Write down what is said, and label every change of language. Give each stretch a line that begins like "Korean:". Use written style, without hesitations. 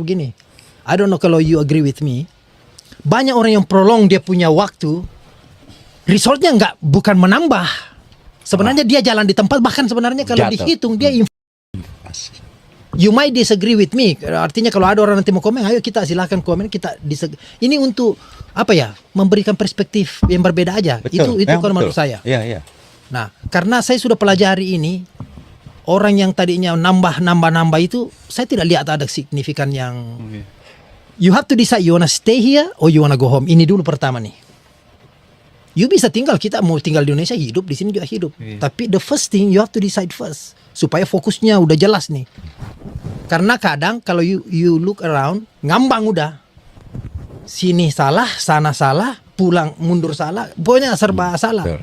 English: Begini, I don't know kalau you agree with me.
Indonesian: Banyak orang yang prolong dia punya waktu, resultnya bukan menambah. Sebenarnya dia jalan di tempat, bahkan sebenarnya kalau Jatuh. dihitung dia
English: you might disagree with me.
Indonesian: Artinya kalau ada orang nanti mau komen, ayo kita silakan komen, kita ini untuk apa ya? Memberikan perspektif yang berbeda aja. Betul. Itu kalau menurut saya. Iya. Nah, karena saya sudah pelajari ini, orang yang tadinya nambah itu, saya tidak lihat ada signifikan yang.
English: You have to decide you wanna stay here or you wanna go home.
Indonesian: Ini dulu pertama nih. You bisa tinggal, kita mau tinggal di Indonesia, hidup di sini juga hidup.
English: Tapi the first thing you have to decide first,
Indonesian: supaya fokusnya udah jelas nih. Karena kadang kalau
English: you look around,
Indonesian: ngambang udah. Sini salah, sana salah, pulang mundur salah, pokoknya serba salah.